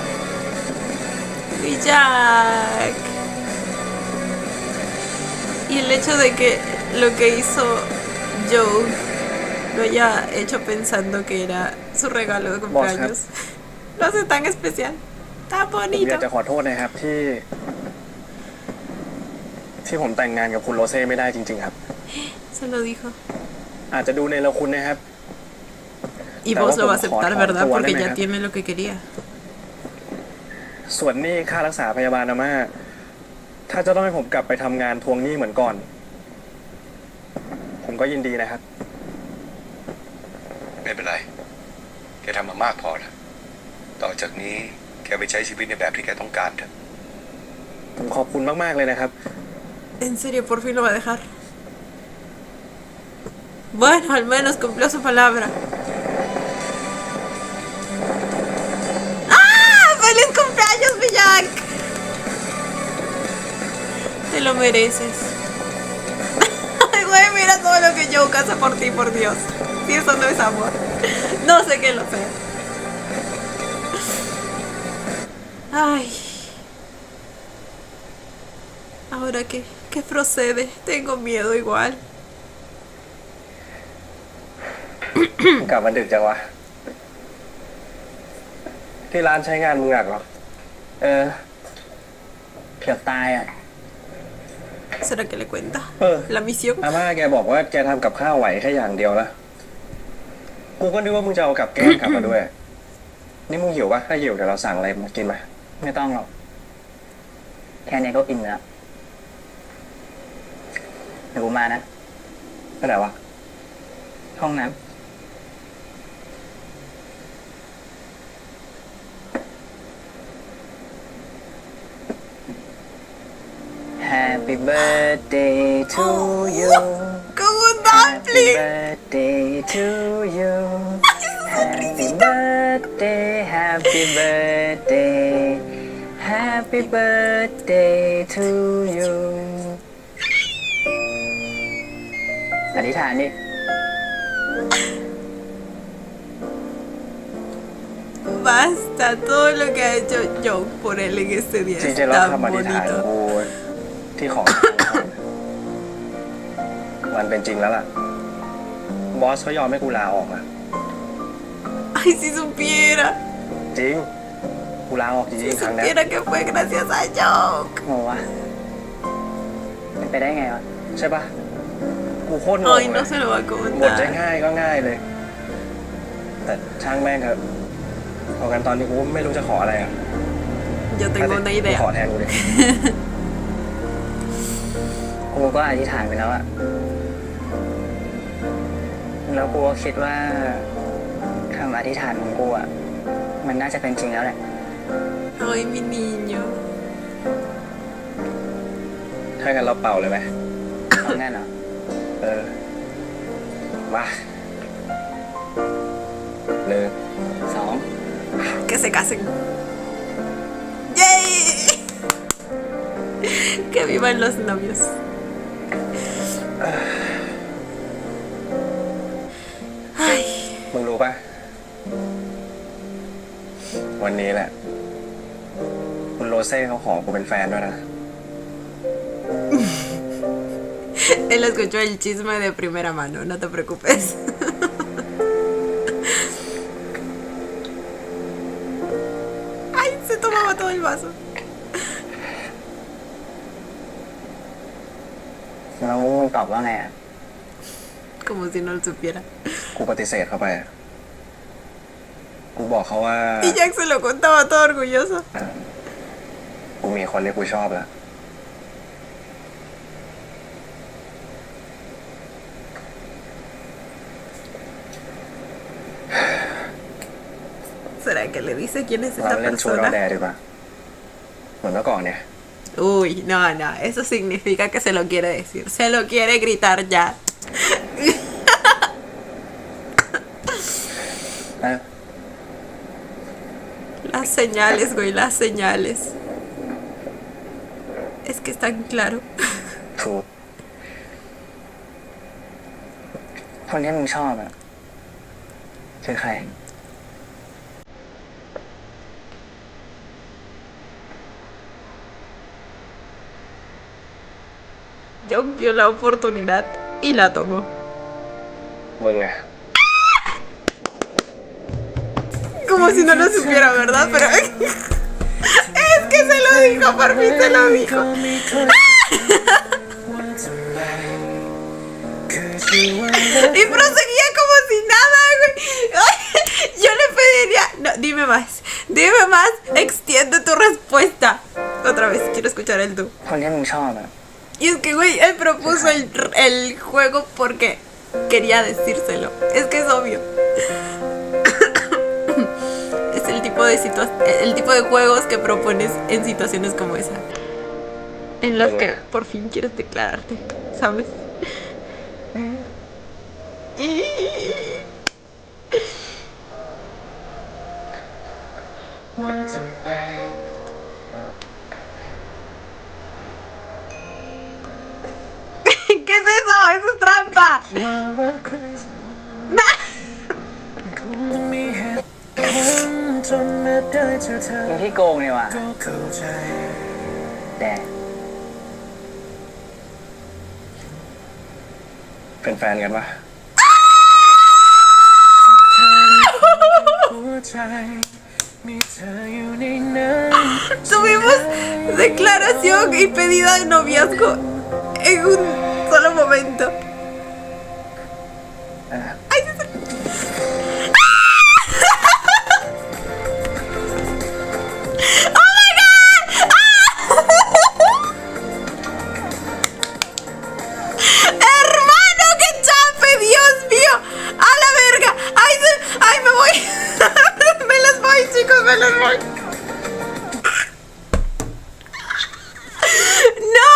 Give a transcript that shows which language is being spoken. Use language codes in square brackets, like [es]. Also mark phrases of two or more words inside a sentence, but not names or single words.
[es] Y Jack. Y el hecho de que lo que hizo Joe lo haya hecho pensando que era su regalo de cumpleaños lo hace tan especial, tan [th] ผมอยาก [es] bonito. [th] จะขอโทษนะครับที่ผมแต่งงานกับคุณโรเซ่ไม่ได้จริงๆครับ [es] Se lo dijo. [th] อาจจะดูในละคุณนะครับ [es] Y vos lo vas a aceptar, ¿verdad? Porque ya tiene lo que quería. [th] ส่วนหนี้ค่ารักษาพยาบาลอาม่าถ้าจะต้องให้ผมกลับไปทำงานทวงหนี้เหมือนก่อน ผมก็ยินดีนะครับ ไม่เป็นไร แกทำมามากพอแล้วต่อจากนี้แกไปใช้ชีวิตในแบบที่แกต้องการเถอะ ผมขอบคุณมากๆเลยนะครับ [es] En serio, por fin lo va a dejar. Bueno, al menos cumplió su palabra. ¡Ah! ¡Feliz cumpleaños, mi Jack! Te lo mereces. Ay, güey, mira todo lo que Joe hace por ti, por Dios. Si eso no es amor. No sé qué lo sea. Ay. ¿Ahora qué? ¿Qué procede? Tengo miedo igual. [th] กลับมาดึกจังวะ ที่ร้านใช้งานมึงหนักเหรอ เกือบตายอ่ะ [es] ¿Será que le cuenta? Eh. La misión. [th] อาม่าแกบอกว่าแกทำกับข้าวไหวแค่อย่างเดียวละกูก็นึกว่ามึงจะเอากับแกล้มกลับมาด้วย นี่มึงหิวปะถ้าหิวเดี๋ยวเราสั่งอะไรมากินมา ไม่ต้องหรอก แค่นี้ก็กินแล้วเดี๋ยวกูมานะ ไปไหนวะ ห้องน้ำ [en] Happy birthday to you [es] ¡Con un [en] Happy [es] dumpling! [en] birthday to you Happy birthday Happy birthday Happy birthday to you [th] อธิษฐานดิ [es] Basta, todo lo que ha hecho Joe por él en este día [th] จริ [es] es [th] งๆแล้ว [es] tan [th] คำอธิษฐาน [es] bonito. [th] กูที่ขอ มันเป็นจริงแล้วล่ะ บอสเขายอมให้กูลาออกอะ [es] Ay, si supiera. [th] จริงกูลาออกจริ [es] Si [th] งๆครั้งเนี้ย [es] supiera que fue gracias a Joke. [th] โง่วะเป็นไปได้ไงวะ ใช่ปะกูโคตรงง [es] Ay, [th] เล [es] no [th] ย [es] se lo va a [th] บทจะ [es] comentar. [th] ง่ายก็ง่ายเลย แต่ช่างแม่งครับพอกันตอนนี้กูไม่รู้จะขออะไรอ่ะ [es] Yo tengo una [th] กูขอ [es] idea. [th] แทนกูเลย กูก็อธิษฐานไปแล้วอะแล้วกูก็คิดว่าคำอธิษฐานของกูอะมันน่าจะเป็นจริงแล้วแหละ [es] Ay, mi niño. [th] ถ้างั้นเราเป่าเลยไหม เอางั้นเหรอ เออ มา1 2 [es] Que se casen. ¡Yay! Que vivan los novios. [th] มึงรู้ปะวันนี้แหละ คุณโรเซ่เขาขอกูเป็นแฟนด้วยนะ [es] Él escuchó el chisme de primera mano, no te preocupes. Ay, se tomaba todo el vaso. [th] แล้วมึงตอบว่าไงอะ [es] Como si no lo supiera. [th] กูปฏิเสธเข้าไปอะกูบอกเขาว่า [es] Y Jack se lo contaba todo orgulloso. [th] กูมีคนที่กูชอบแล้ว [es] ¿Será que le dice quién es [th] เรา [es] esta [th] เล่นชูรอแด [es] persona? [th] ดีกว่า เหมือนเมื่อก่อนเนี่ย [es] Uy, no, no, eso significa que se lo quiere decir. Se lo quiere gritar ya. [th] เอ้ย [es] Las señales, güey, las señales. Es que es tan claro. [th] ถูก คนที่มึงชอบอะคือใคร [es] Yo vio la oportunidad y la tomó. [th] มึงไง [es] Como si no lo supiera, ¿verdad? Pero es que se lo dijo, por fin se lo dijo. Y proseguía como si nada, güey. Yo le pediría... No, dime más, extiende tu respuesta. Otra vez, quiero escuchar el tú. [th] คนที่มึงชอบอะ [es] Y es que, güey, él propuso el juego porque quería decírselo. Es que es obvio. Es el tipo de juegos que propones en situaciones como esa. En las que por fin quieres declararte, ¿sabes? ¿Qué es eso? ¡Eso es trampa! [th] มึงที่โกงเนี่ยว่ะแต่ เป็นแฟนกันปะ [es] Tuvimos declaración y pedida de noviazgo en un solo momento. Ay, [en] ¡Oh my god! [es] ¡Hermano, qué chape! ¡Dios mío! ¡A la verga! ¡Ay, me voy! Me las voy, chicos, me las voy. ¡No!